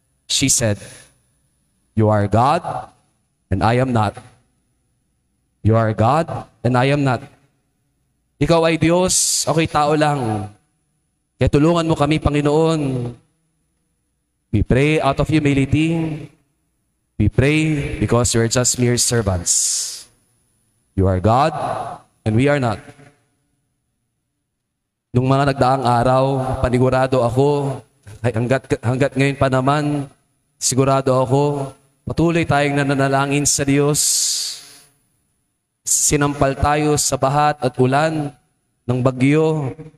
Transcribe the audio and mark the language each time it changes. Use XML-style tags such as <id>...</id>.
<en>She said, You are God and I am not. You are God and I am not.</en> <tl>Ikaw ay Diyos, ako'y tao lang. Kaya tulungan mo kami, Panginoon.</tl> <en>We pray out of humility. We pray because you are just mere servants. You are God and we are not.</en> <tl>Nung mga nagdaang araw, panigurado ako, hanggat ngayon pa naman, sigurado ako, patuloy tayong nananalangin sa Diyos. Sinampal tayo sa bahat at ulan ng bagyo.</tl>